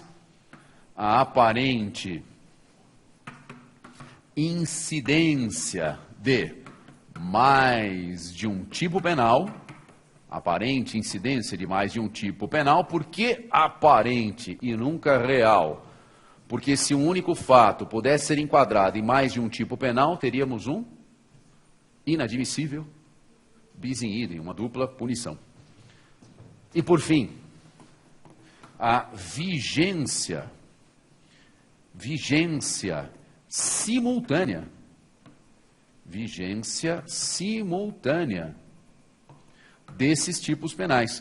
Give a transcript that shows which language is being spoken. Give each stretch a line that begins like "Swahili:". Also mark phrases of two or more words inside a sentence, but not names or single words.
Portuguese: A aparente incidência de mais de um tipo penal, aparente incidência de mais de um tipo penal, por que aparente e nunca real? Porque se um único fato pudesse ser enquadrado em mais de um tipo penal, teríamos um inadmissível
Latin: bis in idem,
Portuguese: uma dupla punição. E por fim, a vigência simultânea. Vigência simultânea desses tipos penais.